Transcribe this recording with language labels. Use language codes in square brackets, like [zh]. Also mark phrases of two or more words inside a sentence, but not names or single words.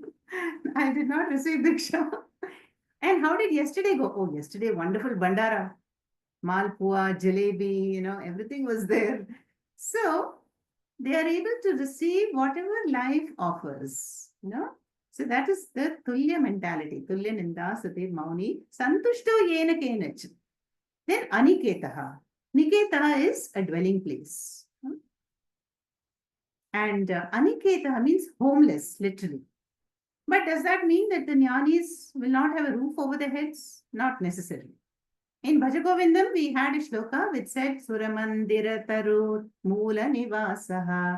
[en] I did not receive Diksha. And how did yesterday go? Oh, yesterday, wonderful Bandara. Malpua, jalebi, everything was there. So they are able to receive whatever life offers. So that is the tulya mentality. [sa] Tulya ninda satir mauni santushto yena kenach. [en] Then aniketaha. Niketa is a dwelling place. And aniketa means homeless, literally. But does that mean that the jnanis will not have a roof over their heads? Not necessarily. In Bhajagovindam, we had a shloka which said, [sa] Suramandira Tarut Mula Nivasaha.